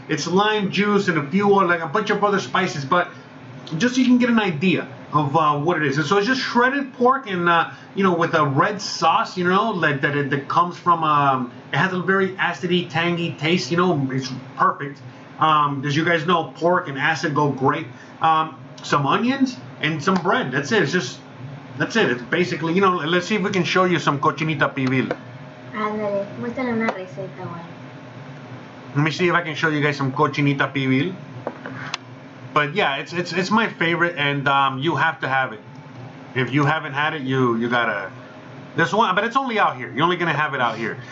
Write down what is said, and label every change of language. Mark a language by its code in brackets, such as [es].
[en] It's lime juice and a bunch of other spices. But just so you can get an idea of what it is. And so it's just shredded pork and with a red sauce, that comes from it has a very acidy, tangy taste. It's perfect. As you guys know, pork and acid go great. Some onions and some bread. That's it. That's it. It's basically, let's see if we can show you some cochinita pibil. [es] Ándale, muéstrale una receta, güey. [en] Let me see if I can show you guys some cochinita pibil. But yeah, it's my favorite, and you have to have it. If you haven't had it, you gotta. There's one, but it's only out here. You're only gonna have it out here.